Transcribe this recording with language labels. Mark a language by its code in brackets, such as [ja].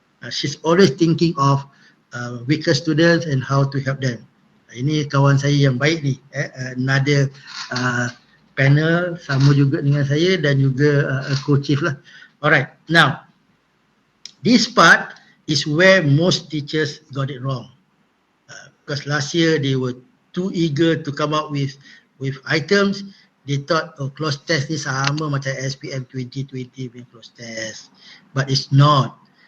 [en] She's always thinking of weaker students and how to help them. [ms] Ini kawan saya yang baik ni. [en] Another panel [ms] sama juga dengan saya dan juga co-chief lah. [en] Alright, now this part is where most teachers got it wrong. Because last year they were too eager to come up with items. They thought close test [ms] ni sama macam [en] SPM 2020 [ms] punya [en] close test. But it's not.